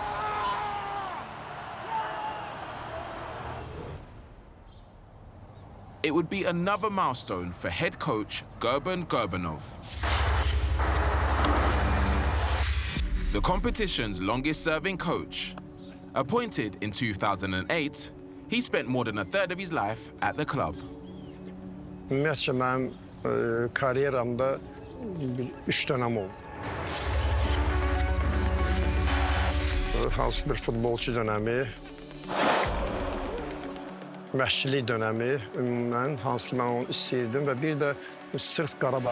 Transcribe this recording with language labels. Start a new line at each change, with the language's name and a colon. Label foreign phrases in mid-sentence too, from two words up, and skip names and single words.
English: It would be another milestone for head coach Gurban Gurbanov. The competition's longest-serving coach. Appointed in 2008, he spent more than a third of his life at the club.
Azerbaijani: Ümumiyyətcə, mənim karyeramda 3 dönəm oldu. Hansı bir futbolçu dönəmi, məşqçilik dönəmi, ümumən, hansı ki, mən onu istəyirdim və bir də sırf Qarabağ.